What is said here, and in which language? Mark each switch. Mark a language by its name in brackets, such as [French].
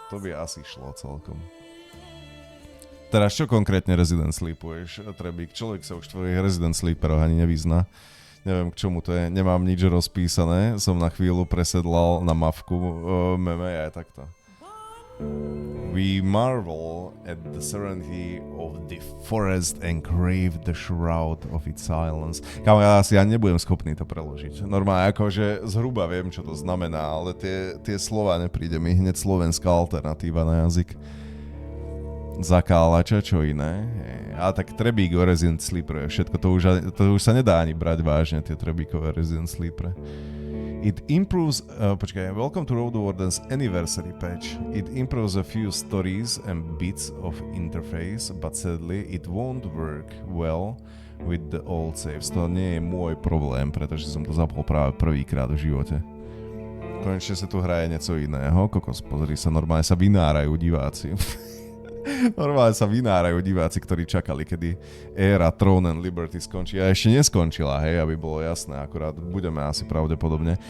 [Slovak] To by asi šlo celkom. Teraz čo konkrétne Resident Sleepuješ, Trebík? Človek sa už v tvojich Resident Sleeperoch ani nevyzná. Neviem, k čomu to je, nemám nič rozpísané, som na chvíľu presedlal na mapku meme, aj takto. [English] We marvel at the serenity of the forest and crave the shroud of its silence. [Slovak] Kámo, ja asi nebudem schopný to preložiť. Normálne akože zhruba viem, čo to znamená, ale tie slova nepríde mi hneď slovenská alternatíva na jazyk. Zakálača, čo iné. A tak Trebík o Resident Sleeper je všetko. To už sa nedá ani brať vážne, tie Trebíkové Resident Sleeper. [English] It improves, welcome to Roadwarden's anniversary patch. It improves a few stories and bits of interface, but sadly it won't work well with the old saves. [Slovak] To nie je môj problém, pretože som to zapol práve prvýkrát v živote. Konečne sa tu hraje niečo iného. Kokos, pozri sa, normálne sa vynárajú diváci. Normálne sa vynárajú diváci, ktorí čakali, kedy éra Throne and Liberty skončí. A ešte neskončila, hej, aby bolo jasné, akurát budeme asi pravdepodobne.